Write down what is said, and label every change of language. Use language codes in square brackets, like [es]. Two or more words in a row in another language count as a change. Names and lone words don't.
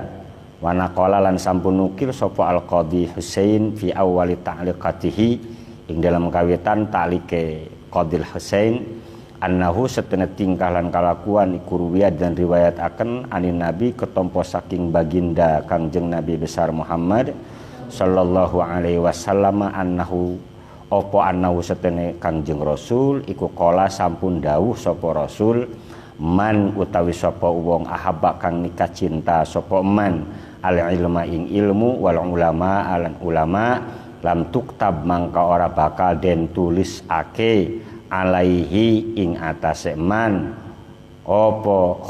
[ar] ونقل [jv] lan sampun nukil sapa [ar] القاضي حسين في أول تعليقته [jv] ing dalam kawitan ta'liqe Qadhi Husain annahu setene tingkah lan kalakuan iku ruwiyat dan riwayataken [ar] عن النبي [jv] ketompo saking baginda Kangjeng Nabi besar Muhammad [ar] صلى الله عليه وسلم [jv] annahu setene Kangjeng Rasul iku qala sampun dawuh sapa Rasul man utawi sapa wong ahabba kang nikah cinta sapa man al ilma ing ilmu [ar] والعلماء [jv] alan ulama [ar] لم تكتب [jv] mangka ora bakal den tulis ake alaihi ing atase man apa